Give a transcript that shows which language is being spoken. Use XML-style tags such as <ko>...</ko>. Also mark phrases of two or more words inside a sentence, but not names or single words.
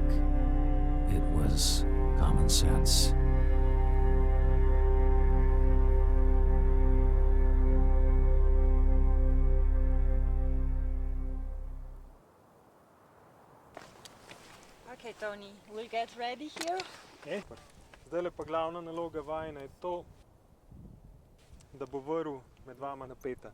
<en>It was common sense. Okay, Tony, we'll get ready here.</en> <sl>Zdaj pa glavna naloga vajina je to, da bo vrv med vama napeta.</sl>